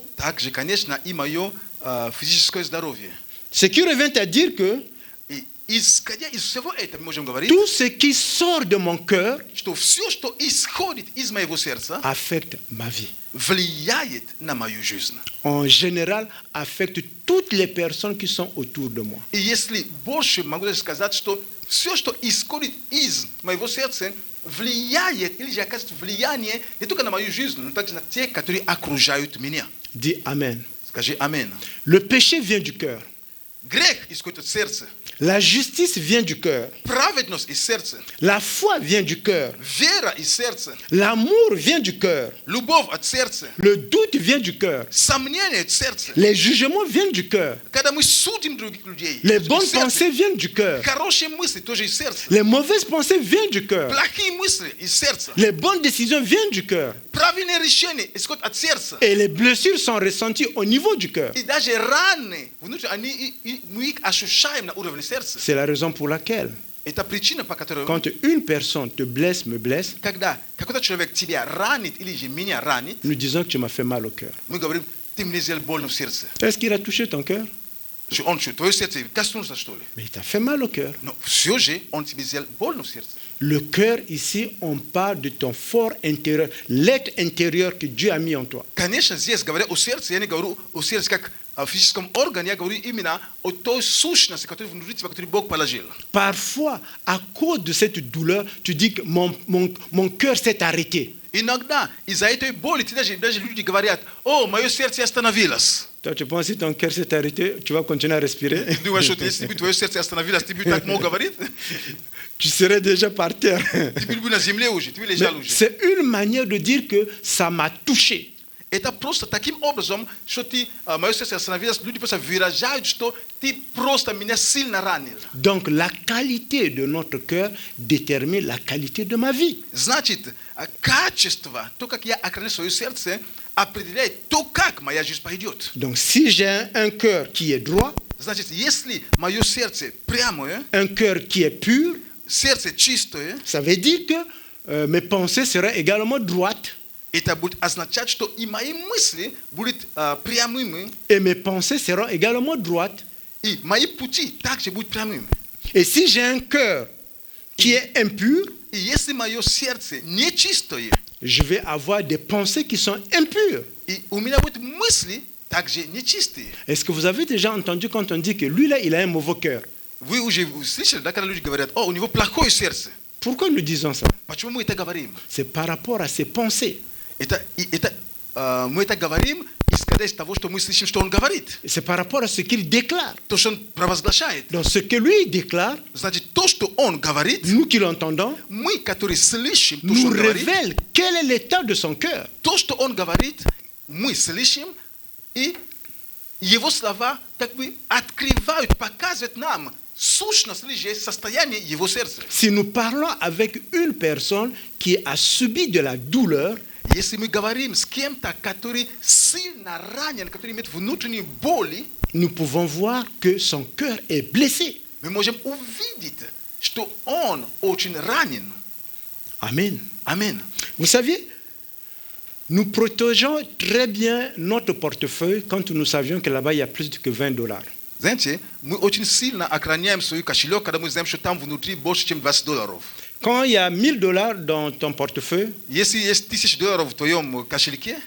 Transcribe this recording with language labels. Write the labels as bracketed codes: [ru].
[ru] также, конечно, и мое физическое здоровье. [fr] Ce qui revient à dire que [ru] И исходя из всего этого, мы можем говорить, [fr] tout ce qui sort de mon cœur [ru] что все, что исходит из моего сердца, [fr] affecte ma vie. [ru] влияет на мою жизнь. [fr] En général, affecte toutes les personnes qui sont autour de moi. [ru] И если больше могу даже сказать, что все, что исходит из моего сердца, влияет или же оказывает влияние не только на мою жизнь, но также на тех, которые окружают меня. [fr] Dis Amen. [ru] Скажи аминь. [fr] Le péché vient du cœur. [ru] Грех исходит от сердца. [fr] La justice vient du cœur. [ru] Праведность из сердца. [fr] La foi vient du cœur. [ru] Вера из сердца. [fr] L'amour vient du cœur. [ru] Любовь от сердца. [fr] Le doute vient du cœur. [ru] Сомнение от сердца. [fr] Les jugements viennent du cœur. [ru] Когда мы судим других людей, [fr] Les [ru] из [fr] bonnes [ru] сердца. [fr] pensées viennent du cœur. [ru] Хорошие мысли тоже из сердца. [fr] Les mauvaises pensées viennent du cœur. [ru] Плохие мысли из сердца. [fr] Les bonnes décisions viennent du cœur. [ru] Правильные решения исходят от сердца. [fr] Et les blessures sont ressenties au niveau du cœur. [ru] И даже раны внутри, мы их ощущаем на уровне сердца. [fr] C'est la raison pour laquelle, [ru] Это причина, по которой, [fr] quand une personne te blesse, me blesse, [ru] когда какой-то человек тебя ранит или же меня ранит, [fr] nous disons que tu m'as fait mal au cœur. [ru] мы говорим, ты мне сделал больно в сердце. [fr] Est-ce qu'il a touché ton cœur? [ru] Что он что, твое сердце коснулся, что ли? [fr] Mais il t'a fait mal au cœur. [ru] Но все же он тебе сделал больно в сердце. [fr] Le cœur, ici, on parle de ton fort intérieur, l'être intérieur que Dieu a mis en toi. [ru] Конечно, здесь, говоря о сердце, я не говорю о сердце как о физическом органе, я говорю именно о той сущности, которую внутри тебя, которую Бог положил. [fr] Parfois, à cause de cette douleur, tu dis que mon cœur s'est arrêté. [ru] Иногда из-за этой боли даже люди говорят, о, мое сердце остановилось. [fr] Toi, tu penses que si ton cœur s'est arrêté, tu vas continuer à respirer? [ru] Ты думаешь, что если бы твое сердце остановилось, ты бы так мог говорить? [fr] Tu serais déjà par terre. [ru] Ты был на земле уже, ты бы лежал [fr] Mais [ru] уже. [fr] c'est une manière de dire que ça m'a touché. [ru] Это просто таким образом, что ты, мое сердце остановилось, люди просто выражают, что ты просто меня сильно ранил. [fr] Donc la qualité de notre cœur détermine la qualité de ma vie. [ru] Значит, качество, то, как я охраняю свое сердце, определяет то, как моя жизнь пойдет. [fr] Donc si j'ai un cœur qui est droit, [ru] Значит, если мое сердце прямое, [fr] un cœur qui est pur, [ru] сердце чистое, [fr] ça veut dire que mes pensées seraient également droites [ru] это будет означать, что и мои мысли будут прямыми, [fr] et mes pensées seront également droites. [ru] и мои пути также будут прямыми. [fr] Et si j'ai un cœur qui est impur, [ru] И если мое сердце нечистое, [fr] je vais avoir des pensées qui sont impures. [ru] и у меня будут мысли также нечистые. [fr] Est-ce que vous avez déjà entendu quand on dit que lui là, il a un mauvais cœur? [ru] Вы уже слышали, да, когда люди говорят, о, у него плохое сердце. [fr] Pourquoi nous disons ça? [ru] Почему мы это говорим? [fr] C'est par rapport à ses pensées. [ru] Мы это говорим, исходя из того, что мы слышим, что он говорит. [fr] C'est par rapport à ce qu'il déclare. [ru] То, что он провозглашает. [fr] Donc ce que lui déclare, [ru] Значит, то, что он говорит, [fr] nous qui l'entendons, [ru] мы, которые слышим то, что [fr] nous [ru] он говорит, [fr] révèle quel est l'état de son cœur. [ru] то, что он говорит, мы слышим, и его слова как бы открывают, показывают нам сущность или состояние его сердца. [fr] Si nous parlons avec une personne qui a subi de la douleur, [ru] Если мы говорим с кем-то, который сильно ранен, который имеет внутренние боли, [fr] nous pouvons voir que son cœur est blessé. [ru] мы можем увидеть, что он очень ранен. [fr] Amen. [ru] Аминь. [fr] Vous savez, nous protégeons très bien notre portefeuille quand nous savions que là-bas il y a plus que $20. [ru] Знаете, мы очень сильно охраняем свой кошелек, когда мы знаем, что там внутри больше, чем $20. [fr] Quand il y a $1000 dans ton portefeuille, [ru] Если есть $1000 в твоем кошельке,